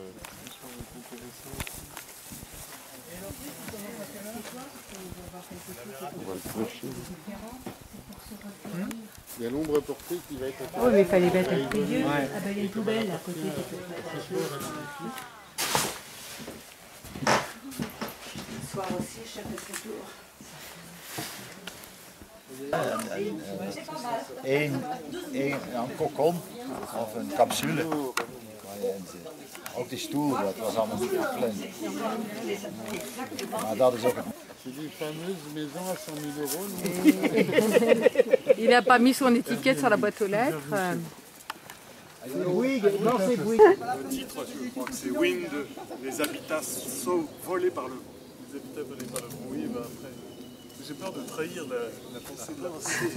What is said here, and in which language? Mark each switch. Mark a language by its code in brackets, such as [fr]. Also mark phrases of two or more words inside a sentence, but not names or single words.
[fr] On va le clocher. Il y a l'ombre portée qui va être... Oui, mais il fallait mettre un milieu. Ah ben il y a une poubelle à côté. Le soir aussi, chaque tour. [nl] Een kokon of een capsule waar je in zit. Ook die stoel, dat was allemaal niet gepland. Maar dat is ook het. [fr] C'est des fameuses maisons à 100 000 €. Il n'a pas mis son étiquette sur la boîte aux lettres. Bouygues, non c'est Bouygues. Le titre, je crois que c'est Wind, les habitats volés par le vent. Les habitats volés par le vent, oui, bah après. J'ai peur de trahir la pensée de la pensée.